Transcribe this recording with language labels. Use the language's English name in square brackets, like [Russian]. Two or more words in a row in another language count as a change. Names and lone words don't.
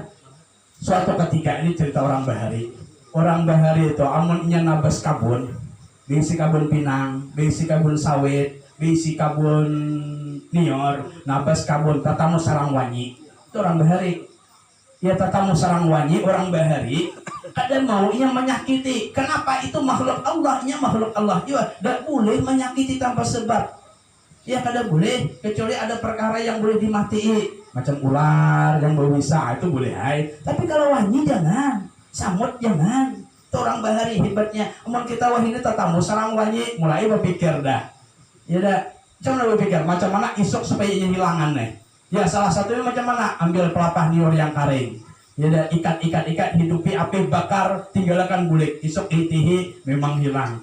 [Banjar] Suatu ketika, ini cerita orang bahari itu amunnya nabas kabun, bisi kabun pinang, bisi kabun sawit, bisi kabun nior, nabas kabun tatamu sarang wanyi. Itu orang bahari ya, tatamu sarang wanyi. Orang bahari ada maunya menyakiti. [Indonesian] Kenapa? Itu makhluk Allahnya, makhluk Allah juga tidak boleh menyakiti tanpa sebab. [Banjar] Ya kada boleh, kecuali ada perkara yang boleh dimatii, macam ular yang berbisa itu boleh hai. Tapi kalau wanyi jangan, samut jangan. Itu orang bahari hebatnya. Amun kita wah ini tatamu sarang wanyi, mulai berpikir dah. Ya dah, macam berpikir macam mana isok supaya hilangan nih. Ya salah satunya macam mana, ambil pelapah niur yang kering. Ya dah, ikat hidupi api bakar, tinggalkan bulik, isok itihi memang hilang.